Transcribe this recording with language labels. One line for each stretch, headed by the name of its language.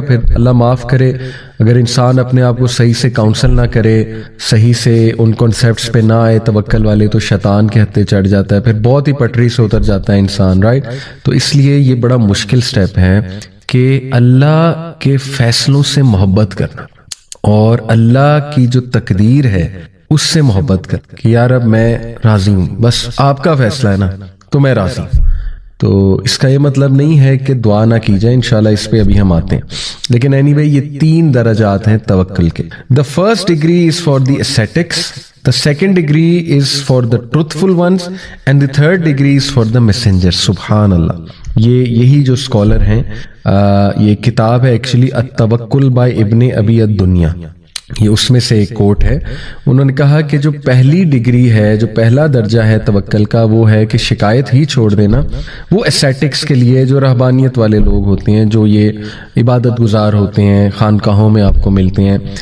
Urdu: پھر اللہ معاف کرے اگر انسان اپنے آپ کو صحیح سے کاؤنسل نہ کرے، صحیح سے ان کانسیپٹس پہ نہ آئے توکل والے، تو شیطان کے ہتھے چڑھ جاتا ہے، پھر بہت ہی پٹری سے اتر جاتا ہے انسان، رائٹ؟ تو اس لیے یہ بڑا مشکل سٹیپ ہے کہ اللہ کے فیصلوں سے محبت کرنا اور اللہ کی جو تقدیر ہے اس سے محبت کرنا کہ یار اب میں راضی ہوں، بس آپ کا فیصلہ ہے نا تو میں راضی ہوں. تو اس کا یہ مطلب نہیں ہے کہ دعا نہ کی جائے، انشاءاللہ اس پہ ابھی ہم آتے ہیں. لیکن اینی وے یہ 3 درجات ہیں توکل کے.
English: The first degree is for the ascetics, the second degree is for the truthful ones, and the third degree is for the messengers.
Urdu: سبحان اللہ. یہی جو اسکالر ہیں، یہ کتاب ہے ایکچولی التوکل بائی ابن ابی الدنیا، یہ اس میں سے ایک کوٹ ہے. انہوں نے کہا کہ جو پہلی ڈگری ہے، جو پہلا درجہ ہے توکل کا، وہ ہے کہ شکایت ہی چھوڑ دینا. وہ اسیٹکس کے لیے، جو رہبانیت والے لوگ ہوتے ہیں، جو یہ عبادت گزار ہوتے ہیں، خانقاہوں میں آپ کو ملتے ہیں.